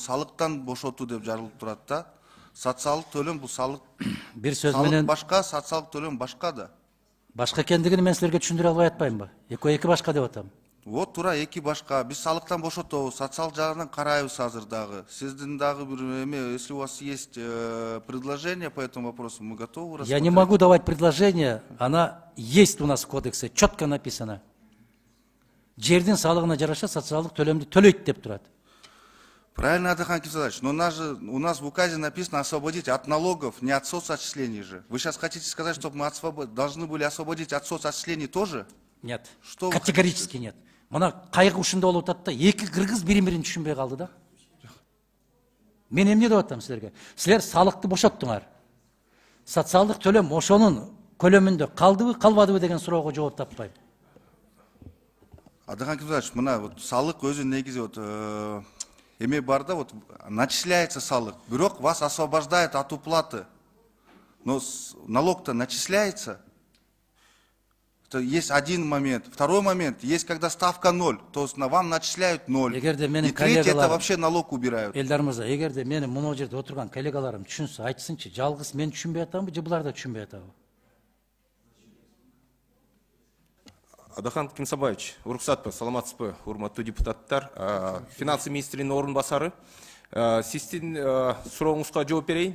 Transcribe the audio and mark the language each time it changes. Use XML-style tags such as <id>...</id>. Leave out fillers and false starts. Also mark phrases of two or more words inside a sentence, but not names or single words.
<ky>Салыктан бошотуу деп жазылып турат да. Социалдык төлөм бул салык. Бир сөз менен башка, социалдык төлөм башка да. Башка экендигин мен силерге түшүндүрө албай атпаймынбы? Эки башка деп атам. Вот тура эки башка. Биз салыктан бошотобуз, социал жагынан карайбыз азыр дагы. Сиздин дагы бир эме,</ky> <ru>если у вас есть предложение по этому вопросу, мы готовы рассмотреть. Я не могу давать предложение, она есть у нас в кодексе, четко написано.</ru> <ky>Жердин салыгына жараша социалдык төлөмдү төлөйт деп турат.</ky> <ru>Правильно, Адахан Кисалович, но у нас в указе написано освободить от налогов, не от соцотчислений же. Вы сейчас хотите сказать, что мы должны были освободить от соцотчислений тоже? Нет, что категорически нет.</ru> <ky>Мына кайгы ушунда болуп атат да, эки кыргыз бири-бирин түшүнбөй калды да. Мен эмне деп атам силерге? Силер салыкты бошоттуңар. Социалдык төлөм ошонун көлөмүндө калдыбы, калбадыбы деген суроого жооп таппайм. Адахан Кисалович, мына вот салык өзү негизи вот эме бар да,</ky> <ru>вот начисляется</ru> <ky>салык, бирок</ky> <ru>вас освобождают от уплаты. Но налог-то начисляется. Это есть один момент. Второй момент, есть когда ставка 0, то есть вам начисляют 0. И третий, это вообще налог убирают.</ru> <ky>Элдар мырза, эгерде менин муну жерде отурган коллегаларым түшүнсө, айтсынчы, жалгыз мен түшүнбөй атамбы, же булар да түшүнбөй атабы? Адахан Кимсабаевич, уруксатпы, саламатсызбы, урматтуу депутаттар, финансы министринин орун басары. Сиздин сурооңузга жооп берейин.</ky>